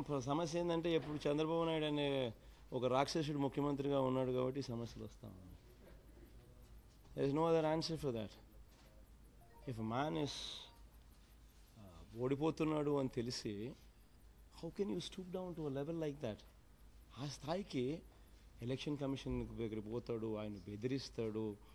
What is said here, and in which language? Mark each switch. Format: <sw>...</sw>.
<te>సమస్య ఏంటంటే ఎప్పుడు చంద్రబాబు నాయుడు అనే ఒక రాక్షసుడు ముఖ్యమంత్రిగా ఉన్నాడు కాబట్టి సమస్యలు వస్తూ ఉన్నాయి.</te> <en>There is no other answer for that. If a man is</en> <te>ఓడిపోతున్నాడు అని తెలిసి</te> <en>how can you stoop down to a level like that?</en> <te>ఆ స్థాయికి ఎలక్షన్ కమిషన్ దగ్గరికి పోతాడు, ఆయన బెదిరిస్తాడు.</te>